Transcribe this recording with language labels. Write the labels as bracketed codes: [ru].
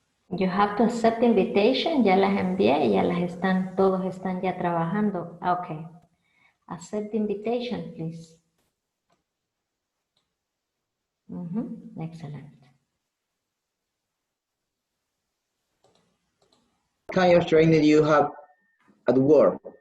[en] You have to accept the invitation. [es] Ya las envié, ya las están, todos están ya trabajando. [en] Okay. Accept the invitation, please. Excellent. What kind of training do you have at work?